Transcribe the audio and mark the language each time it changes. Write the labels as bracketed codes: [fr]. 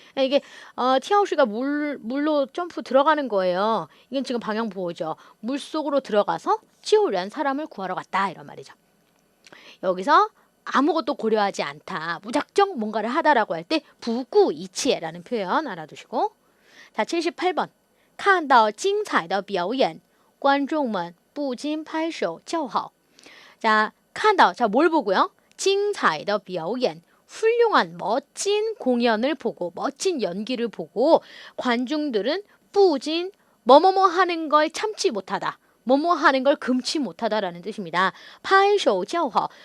[ko] 이게 跳水가 물로 점프 들어가는 거예요. 이건 지금 방향 보호죠. 물속으로 들어가서 [zh] 救人 [ko] 사람을 구하러 갔다 이런 말이죠. 여기서 아무것도 고려하지 않다. 무작정 뭔가를 하다라고 할 때 [zh] 不顾一切 [ko] 라는 표현 알아두시고. 자, 78번. [zh] 看到精彩的表演观众们不禁拍手叫好. [ko] 자, 看到. 자, 뭘 보고요? [zh] 精彩的表演 [ko] 훌륭한 멋진 공연을 보고 멋진 연기를 보고 관중들은 [zh] 不禁 [ko] 뭐뭐뭐 하는 걸 참지 못하다. 뭐뭐 하는 걸 금치 못하다라는 뜻입니다. [zh] 拍手叫好.